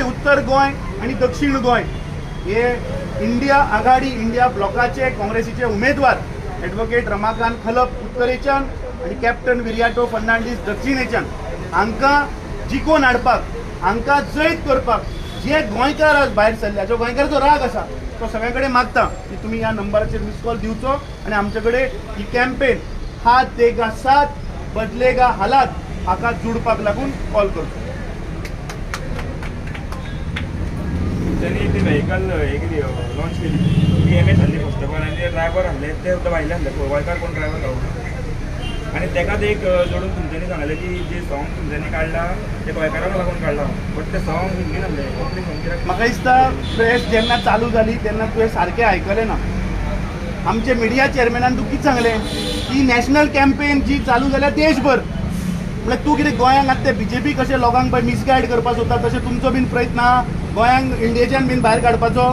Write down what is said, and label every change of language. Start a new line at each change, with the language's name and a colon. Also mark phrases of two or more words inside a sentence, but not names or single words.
Konkani: उत्तर गोंय आनी दक्षिण गोंय हे इंडिया आघाडी इंडिया ब्लॉकाचे काँग्रेसीचे उमेदवार ॲडव्होकेट रमाकांत खलप उत्तरेच्यान आणि कॅप्टन विरियाटो फर्नांडीस दक्षिणेच्यान हांकां जिखोवन हाडपाक हांकां जैत करपाक जे गोंयकार आज भायर सरल्या जो गोंयकाराचो राग आसा तो सगळ्यां कडेन मागता की तुमी ह्या नंबराचेर मिस कॉल दिवचो आणि आमचे कडेन ही कॅम्पेन
Hindi: हात देगा साथ बदलेगा हालात
Konkani: हाका जुळपाक लागून कॉल करचो त्यांनी ती व्हेकल हे केली लॉन्च केली DMS हल्ली
English: first of all
Konkani: आणि जे ड्रायव्हर हल्ले ते सुद्धा भायले हल्ले गोंयकार कोण ड्रायव्हर गावना आणि तेकाच एक जोडून तुमच्यांनी सांगलें की जे सॉंग तुमच्यांनी काडला ते गोंयकारांक लागून काडला बट ते सॉंग हिंदीन हल्ले कोंकणी सॉंग कित्याक म्हाका दिसता प्रेस जेन्ना चालू जाली तेन्ना तुवें सारकें आयकलें ना. आमचे मिडिया चेअरमॅनान तूं कितें सांगलें की
English: national campaign
Konkani: जी चालू जाल्या देशभर म्हळ्यार तूं कितें गोंयांक आतां ते BJP कशें लोकांक पळय मिसगायड करपाक सोदता तशें तुमचो बीन प्रयत्न आहा गोंयांक इंडियेच्यान बीन भायर काडपाचो.